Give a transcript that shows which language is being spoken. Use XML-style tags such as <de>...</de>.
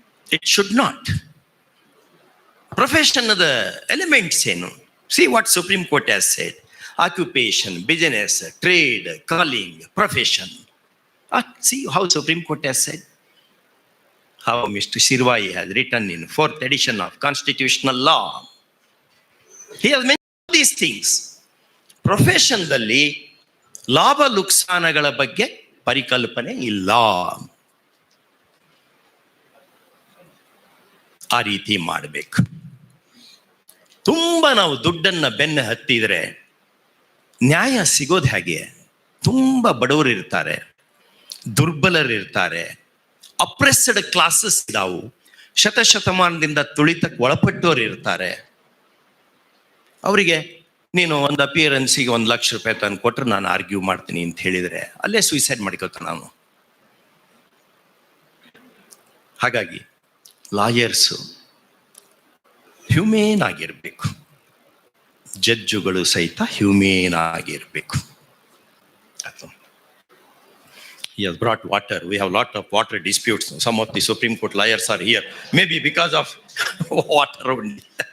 <en>It should not. Profession of the elements, see what Supreme Court has said. Occupation, business, trade, calling, profession. See how Supreme Court has said. How Mr. Shirvai has written in 4th edition of Constitutional Law. He has mentioned these things.</en> <kn>ಪ್ರೊಫೆಷನ್ದಲ್ಲಿ ಲಾಭ ಲುಕ್ಸಾನಗಳ ಬಗ್ಗೆ ಪರಿಕಲ್ಪನೆ ಇಲ್ಲ. ಆ ರೀತಿ ಮಾಡಬೇಕು. ತುಂಬ ನಾವು ದುಡ್ಡನ್ನ ಬೆನ್ನ ಹತ್ತಿದ್ರೆ ನ್ಯಾಯ ಸಿಗೋದು ಹೇಗೆ? ತುಂಬ ಬಡವರು ಇರ್ತಾರೆ, ದುರ್ಬಲರಿರ್ತಾರೆ, ಅಪ್ರೆಸ್ಡ್ ಕ್ಲಾಸಸ್ ಇದಾವು, ಶತಶತಮಾನದಿಂದ ತುಳಿತಕ್ಕೆ ಒಳಪಟ್ಟವರು ಇರ್ತಾರೆ. ಅವರಿಗೆ ನೀನು ಒಂದು ಅಪಿಯರೆನ್ಸಿಗೆ 1 ಲಕ್ಷ ರೂಪಾಯಿ ತಂದು ಕೊಟ್ಟರೆ ನಾನು ಆರ್ಗ್ಯೂ ಮಾಡ್ತೀನಿ ಅಂತ ಹೇಳಿದರೆ ಅಲ್ಲೇ ಸೂಸೈಡ್ ಮಾಡ್ಕೋತಾನೆ ನಾನು. ಹಾಗಾಗಿ ಲಾಯರ್ಸು ಹ್ಯೂಮೇನ್ ಆಗಿರಬೇಕು, ಜಡ್ಜುಗಳು ಸಹಿತ ಹ್ಯೂಮೇನ್ ಆಗಿರಬೇಕು.</kn> <en>He has brought water. We have a lot of water disputes. Some of the Supreme Court lawyers are here, maybe because of water only.</en>